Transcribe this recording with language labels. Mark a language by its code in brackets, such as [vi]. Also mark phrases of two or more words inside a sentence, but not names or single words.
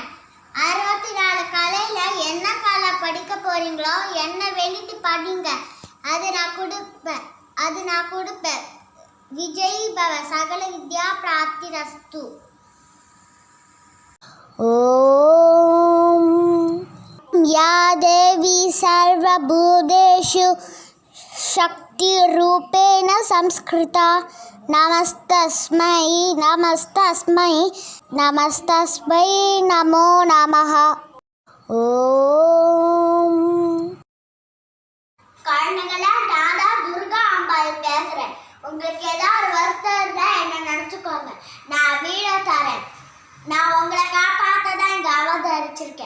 [ta] 64 கலையில் என்ன கலை படிக்க போகிறீங்களோ என்ன வேண்டிட்டு படிங்க, அது நான் கொடுப்பேன். [sa] विजयी भव, सकल विद्या प्राप्तिरस्तु. ओं या देवी सर्वभूतेषु शक्तिरूपेण संस्कृता नमस्तस्मै नमस्तस्मै नमस्तस्मै नमो नमः. ஓம் [ta] குழந்தைகளா, நான் தான் துர்கா அம்பாள் பேசுகிறேன். உங்களுக்கு ஏதாவது வருத்தம் இருந்தால் என்ன நினச்சிக்கோங்க, நான் வீடை தரேன். நான் உங்களை காப்பாற்ற தான் இங்கே அவதரிச்சிருக்கேன்.